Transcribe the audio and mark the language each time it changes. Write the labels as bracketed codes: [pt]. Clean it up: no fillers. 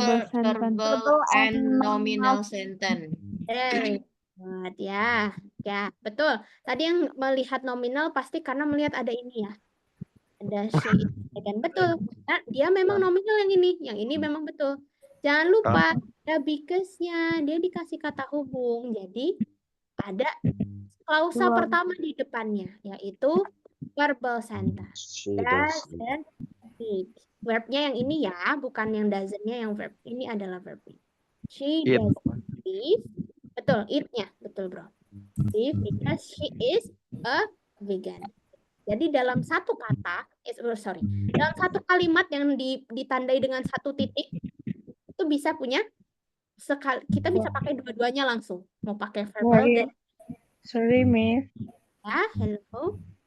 [en] Verbal and nominal sentence. Very good [id] ya. Ya, betul. Tadi yang melihat nominal pasti karena melihat ada ini ya. Ada she dan betul. Nah, dia memang nominal yang ini memang betul. Jangan lupa ada because-nya, dia dikasih kata hubung. Jadi ada klausa pertama di depannya yaitu verbal sentence. [en] Doesn't eat. [id] Verbnya yang ini ya, bukan yang doesn't-nya yang verb. Ini adalah verb. [en] She doesn't eat. [id] Betul, eat-nya. Betul, bro. [en] Eat because she is a vegan. [id] Jadi dalam satu kata, dalam satu kalimat yang ditandai dengan satu titik, itu bisa punya kita bisa pakai dua-duanya langsung. Mau pakai verbal dan [en] Sorry, Miss. ya, hello.